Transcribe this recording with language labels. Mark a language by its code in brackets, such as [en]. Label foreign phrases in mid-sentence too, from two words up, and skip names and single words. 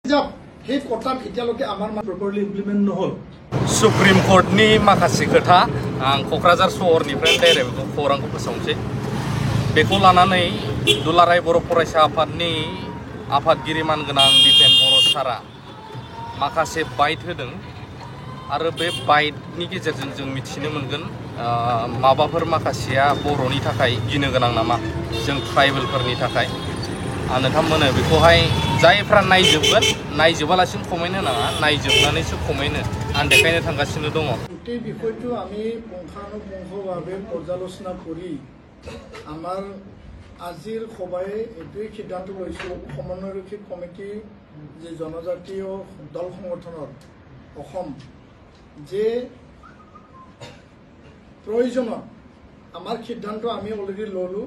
[as] সেই কথাত এতিয়ালৈকে আমাৰ [en] properly implement [as] নহ'ল। [brx] सुप्रीम कोर्टनि माखासे खोथा आं क'क्राझार सहरनिफ्राय डाइरेक्ट खौरांखौ फोसावनोसै। बेखौ लानानै दुलाराय बर' फरायसा आफादनि आफादगिरि मानगोनां दिपेन बर' सारा माखासे बाइट होदों आरो बे बाइटनि गेजेरजों जों मिथिनो मोनगोन माबाफोर माखासेया बर'नि थाखाय गिनो गोनां नामा, जों ट्राइबेलफोरनि थाखाय। नोंथांमोननो बेखौहाय जायफ्रा नायजोबगोन, नायजोबालासिनो कमेन्ट होनाङा, नायजोबनानैसो कमेन्ट हो, आं देखायनो थांगासिनो दङ। [as] গোটেই বিষয়টো আমি পুংখানুপুংখভাৱে পৰ্যালোচনা কৰি আমাৰ আজিৰ সভাই এইটোৱেই সিদ্ধান্ত লৈছোঁ, সমন্বয়ৰক্ষী কমিটি যে জনজাতীয় দল সংগঠনৰ অসম যে প্ৰয়োজনত আমাৰ সিদ্ধান্ত আমি অলৰেডি ল'লোঁ।